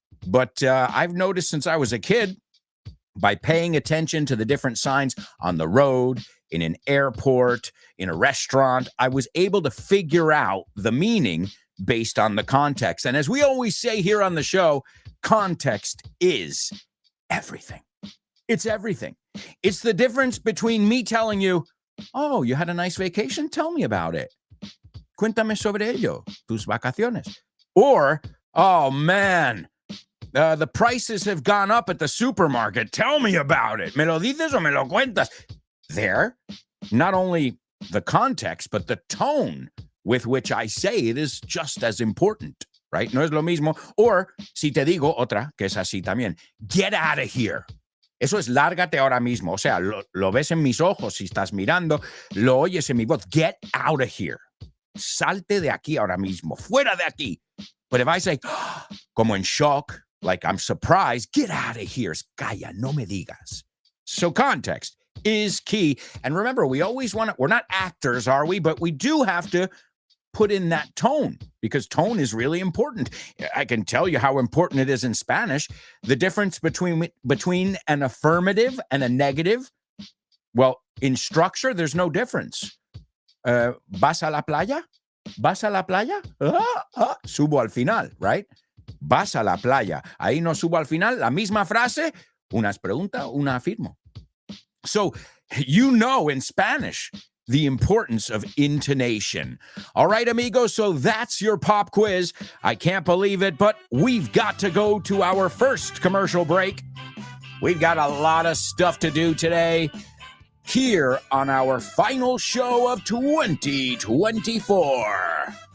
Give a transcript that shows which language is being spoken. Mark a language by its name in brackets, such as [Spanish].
[English] But I've noticed since I was a kid, by paying attention to the different signs on the road, in an airport, in a restaurant, I was able to figure out the meaning based on the context. And as we always say here on the show, context is everything. It's everything. It's the difference between me telling you, oh, you had a nice vacation? Tell me about it. [Spanish] Cuéntame sobre ello, tus vacaciones. [English] Or, oh man, the prices have gone up at the supermarket. Tell me about it. [Spanish] ¿Me lo dices o me lo cuentas? [English] There, not only the context, but the tone with which I say it is just as important, right? [Spanish] No es lo mismo. Or, si te digo otra, que es así también, [English] get out of here. [Spanish] Eso es lárgate ahora mismo. O sea, lo ves en mis ojos si estás mirando, lo oyes en mi voz. [English] Get out of here. [Spanish] Salte de aquí ahora mismo. Fuera de aquí. [English] But if I say, [Spanish] como en shock, [English] like I'm surprised, get out of here. [Spanish] Calla, no me digas. [English] So context is key. And remember, we always want to, we're not actors, are we? But we do have to put in that tone, because tone is really important. I can tell you how important it is in Spanish. The difference between an affirmative and a negative, well, in structure, there's no difference. [Spanish] ¿Vas a la playa? ¿Vas a la playa? Subo al final, right? Vas a la playa. Ahí no subo al final. La misma frase, una es pregunta, una afirmo. [English] So, you know in Spanish the importance of intonation. All right, amigos, so that's your pop quiz. I can't believe it, but we've got to go to our first commercial break. We've got a lot of stuff to do today here on our final show of 2024.